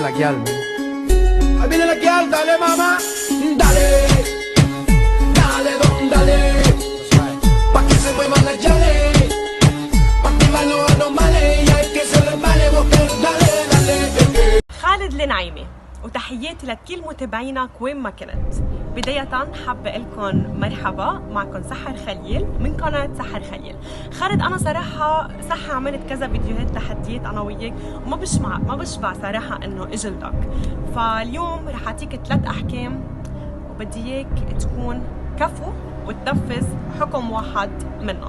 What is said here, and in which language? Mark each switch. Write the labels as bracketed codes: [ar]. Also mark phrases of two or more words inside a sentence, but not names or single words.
[es] girl. Ahí viene la girl, dale mamá, dale, dale don, dale, pa' que se muevan las llaves, pa' activar los anormales y hay que se les vale, mujer, dale, dale. [ar] خالد النعيمي، وتحياتي لكل متابعينك وين ما كنت. بداية حابة لكم مرحبا، معكم سحر خليل من قناة سحر خليل. خالد أنا صراحة عملت كذا فيديوهات تحديات أنا وياك وما بشبع صراحة إنه أجلدك، فاليوم رح أعطيك 3 أحكام وبدي إياك تكون كفو وتنفذ حكم واحد منهم.